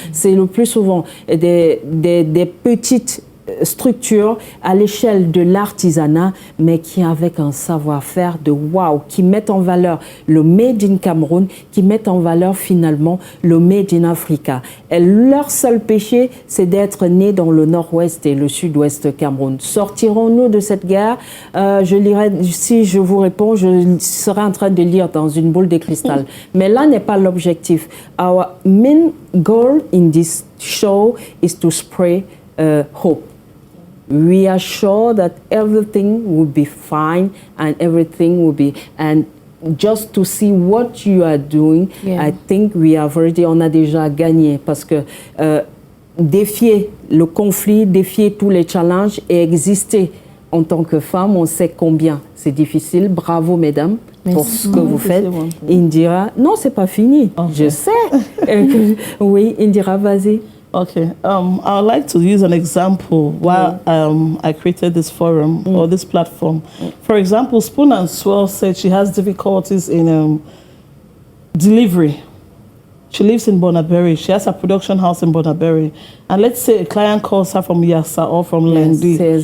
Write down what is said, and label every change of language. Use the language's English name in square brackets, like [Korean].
[French] C'est le plus souvent des petites structures à l'échelle de l'artisanat, mais qui avec un savoir-faire de waouh, qui mettent en valeur le Made in Cameroun, qui mettent en valeur finalement le Made in Africa. Et leur seul péché, c'est d'être nés dans le nord-ouest et le sud-ouest Cameroun. Sortirons-nous de cette guerre? Je lirai, si je vous réponds, je serai en train de lire dans une boule de cristal. Mais là n'est pas l'objectif. [English] Our main goal in this show is to spread hope. [French] we are sure that everything will be fine and everything will be, and just to see what you are doing, I think on a déjà gagné, parce que défier le conflit, défier tous les challenges et exister en tant que femme, on sait combien c'est difficile. Bravo mesdames pour ce que vous faites. Indira, non, c'est pas fini, je sais. Oui, Indira, vas-y. [English] Okay, I would like to use an example while I created this forum or this platform. For example, Spoon and Swell said she has difficulties in delivery. She lives in Bonaberry. She has a production house in Bonaberry. And let's say a client calls her from Yassa or from Lendi.